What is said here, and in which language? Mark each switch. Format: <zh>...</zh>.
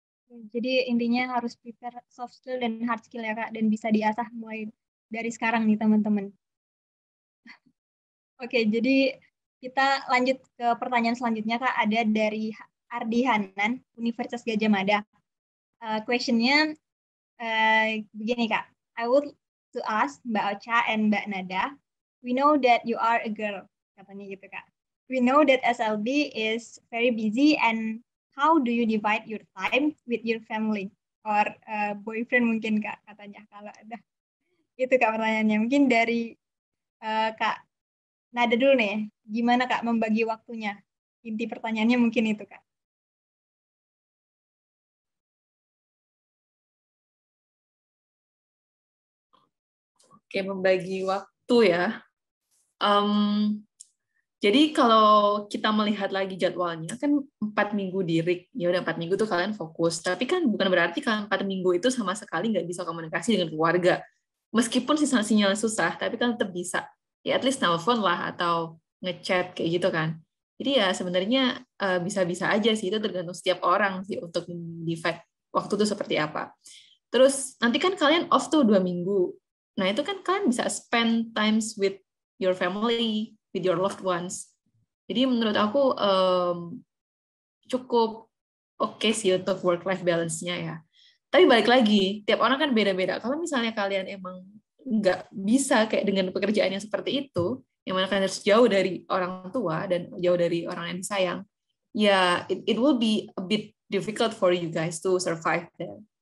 <id>Jadi intinya harus prepare soft skill dan hard skill ya Kak, dan bisa diasah mulai dari sekarang nih teman-teman. Oke, jadi kita lanjut ke pertanyaan selanjutnya Kak, ada dari Ardi Hanan, Universitas Gadjah Mada. Questionnya begini Kak,</id> <en>I would to ask Mbak Ocha and Mbak Nada, we know that you are a girl,</en> <id>katanya gitu Kak.</id> <en>We know that SLB is very busy, and how do you divide your time with your family or boyfriend</en> <id>mungkin Kak, katanya kalau ada. Itu Kak pertanyaannya. Mungkin dari Kak Nada dulu nih, gimana Kak membagi waktunya? Inti pertanyaannya mungkin itu Kak. Oke, membagi waktu ya. Jadi kalau kita melihat lagi jadwalnya, kan 4 minggu di RIK, ya udah 4 minggu tuh kalian fokus. Tapi kan bukan berarti kalian 4 minggu itu sama sekali nggak bisa komunikasi dengan keluarga. Meskipun sinyal susah, tapi kan tetap bisa. Ya</id> <en>at least</en> <id>telepon lah, atau ngechat kayak gitu kan. Jadi ya sebenarnya bisa-bisa aja sih, itu tergantung setiap orang sih untuk divide waktu itu seperti apa. Terus nanti kan kalian off tuh 2 minggu. Nah itu kan kalian bisa</id> <en>spend times with your family, with your loved ones.</en> <id>Jadi menurut aku cukup oke sih untuk work-life balance-nya ya. Tapi balik lagi, tiap orang kan beda-beda. Kalau misalnya kalian emang nggak bisa kayak dengan pekerjaan yang seperti itu, yang mana kalian harus jauh dari orang tua dan jauh dari orang yang disayang, ya</id> <en>it will be a bit difficult for you guys to survive there.</en>